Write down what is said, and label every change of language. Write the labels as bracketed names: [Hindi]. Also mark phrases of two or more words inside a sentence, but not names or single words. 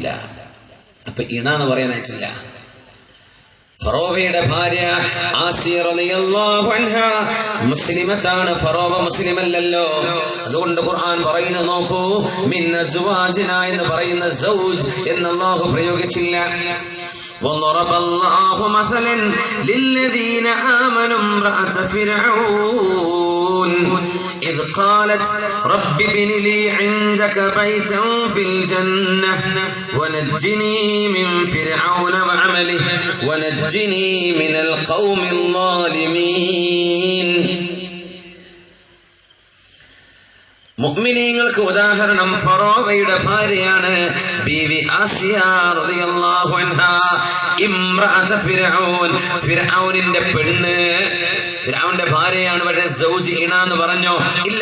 [Malayalam] അപ്പൊ ഇണ എന്ന് പറയാനായിട്ടില്ല. ഫറോവയുടെ ഭാര്യ ആസിയ [Arabic] رضي الله عنها [Malayalam] മുസ്ലിമത്താണ്. ഫറോവ മുസ്ലിമല്ലല്ലോ. അതുകൊണ്ട് ഖുർആൻ പറയുന്നു, നോക്കൂ, [Arabic] من أزواجنا [Malayalam] എന്ന് പറയുന്ന സൗജ് എന്ന് അല്ലാഹു പ്രയോഗിച്ചില്ല. [Arabic] وضرب الله مثلا للذين آمنوا امرأة فرعون إذ قالت رب ابن لي عندك بيتا في الجنة ونجني من فرعون وعمله ونجني من القوم الظالمين. [Malayalam] മുഅ്മിനീങ്ങൾക്ക് ഉദാഹരണം ഫറോവയുടെ ഭാര്യയാണ് ബീവി ആസിയ [Arabic] رضي الله عنها. امرأة فرعون, [Malayalam] ഫിർഔനിന്റെ പെണ്ണ്. ഫിർഔന്റെ ഭാര്യയാണ്, പക്ഷെ സൗജി ഇണ എന്ന് പറഞ്ഞോ ഇല്ല.